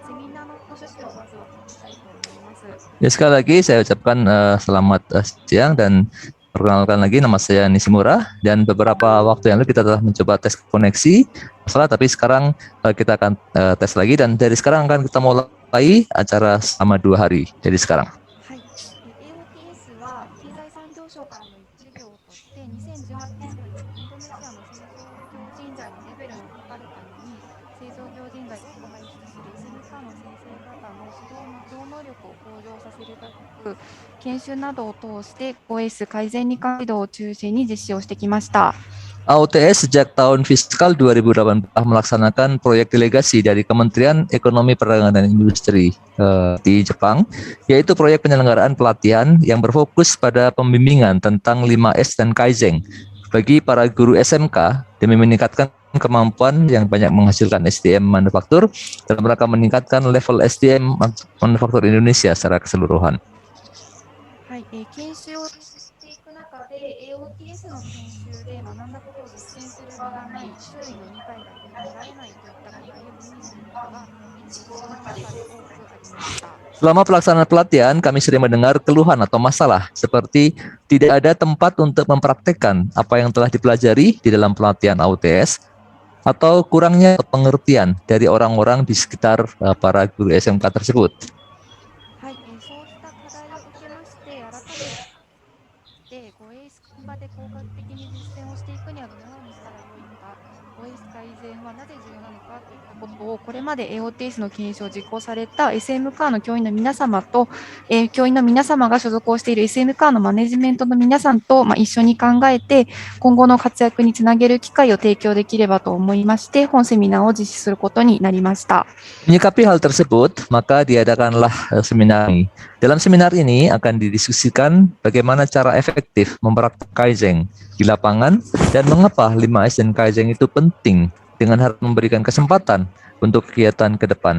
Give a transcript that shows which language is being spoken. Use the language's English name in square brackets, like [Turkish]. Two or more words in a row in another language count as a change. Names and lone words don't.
[Indonesian] Ya, sekali lagi saya ucapkan selamat siang dan Perkenalkan lagi, nama saya Nishimura, dan beberapa waktu yang lalu kita telah mencoba tes koneksi masalah, tapi sekarang kita akan tes lagi, dan dari sekarang akan kita mulai acara selama 2 hari dari sekarang. [Japanese] はい、AOTS は経済産業省からの事業として2018年度にインドネシアの製造業人材のレベルを測るために製造業人材を輩出する SMK の先生方の指導の業能力を向上させるため研修などを通して OS 改善に関する指導を中心に実施をしてきました。 [Indonesian] AOTS sejak tahun fiskal 2018 melaksanakan proyek delegasi dari Kementerian Ekonomi Perdagangan dan Industri di Jepang, yaitu proyek penyelenggaraan pelatihan yang berfokus pada pembimbingan tentang 5S dan Kaizen bagi para guru SMK demi meningkatkan kemampuan yang banyak menghasilkan SDM manufaktur dalam rangka meningkatkan level SDM manufaktur Indonesia secara keseluruhan. [Japanese] はい、研修をしていく中で AOTS の研修で学んだことを実践する場がない、周囲の理解が得られないといった課題を耳にすることが実施の中で多くありました。 [Indonesian] Selama pelaksanaan pelatihan, kami sering mendengar keluhan atau masalah seperti tidak ada tempat untuk mempraktekkan apa yang telah dipelajari di dalam pelatihan AOTS atau kurangnya pengertian dari orang-orang di sekitar para guru SMK tersebut. [Japanese] はい、そうした課題を受けまして、改めて OS 現場で効果的に実践をしていくにはどのようにしたらよいのか、OS 改善はなぜ重要なのかといったことをこれまで AOTS の研修を実行された SMK の教員の皆様と、教員の皆様が所属をしている SMK のマネジメントの皆さんと、一緒に考えて今後の活躍につなげる機会を提供できればと思いまして、本セミナーを実施することになりました。 [Indonesian] Menyikapi hal tersebut, maka diadakanlah seminar ini. Dalam seminar ini akan didiskusikan bagaimana cara efektif mempraktikkan Kaizen di lapangan dan mengapa 5S dan Kaizen itu penting dengan harus memberikan kesempatan untuk kegiatan ke depan.